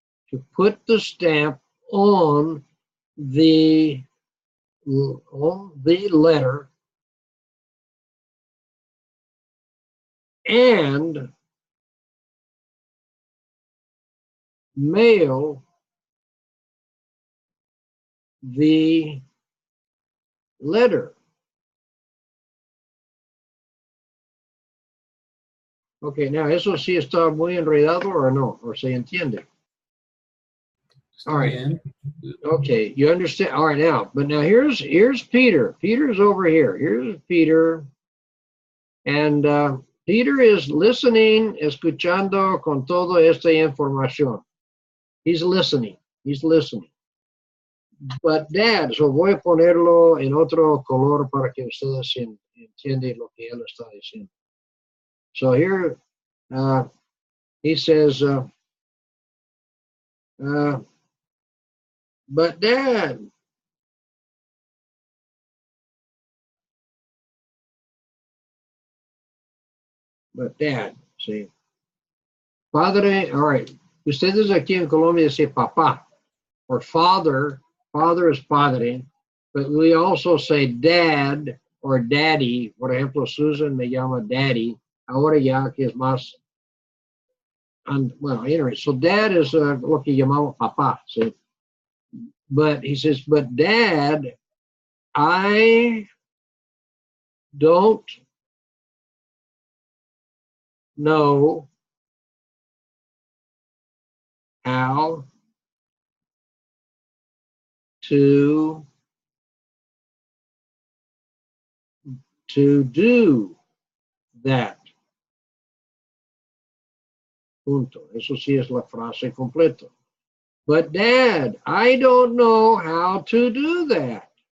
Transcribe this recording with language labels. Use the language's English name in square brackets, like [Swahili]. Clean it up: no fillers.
[English] To put the stamp on the letter and mail the letter. Okay, now [Spanish] eso sí está muy enredado or no, or se entiende. [English] All right. Okay, you understand. All right, now, but now here's Peter. Peter's over here. Here's Peter, and Peter is listening, [Spanish] escuchando con toda esta información. [English] He's listening. He's listening. But Dad, so [Spanish] voy a ponerlo en otro color para que ustedes entiendan lo que él está diciendo. [English] So here, he says, but Dad, see, Padre, all right, [Spanish] ustedes aquí en Colombia [English] say papá, or father is padre, but we also say dad or daddy. [Spanish] Por ejemplo, Susan me llama daddy, ahora ya que es más, [English] well, anyway, so dad is [Spanish] lo que llamamos papá, see. [English] But he says, but Dad, I don't know how to do that. [Spanish] Punto. Eso sí es la frase completa. [English] But Dad, I don't know how to do that.